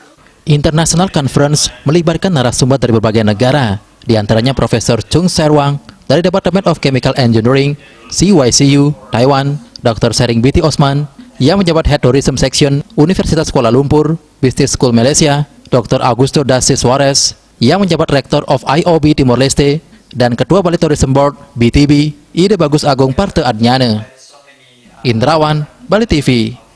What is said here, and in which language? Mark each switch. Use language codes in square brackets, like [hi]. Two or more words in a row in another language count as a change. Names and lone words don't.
[id] International Conference melibatkan narasumber dari berbagai negara, di antaranya Profesor Chung Serwang dari Department of Chemical Engineering, CYCU, Taiwan, Dr. Sering Biti Osman, yang menjabat [en] Head Tourism Section [id] Universitas Kuala Lumpur, Business School Malaysia, Dr. Augusto Dace Suarez, yang menjabat Rektor of IOB Timor Leste, dan Ketua Bali Tourism Board, BTB, Ide Bagus Agung Parte Adnyane. Indrawan, Bali TV.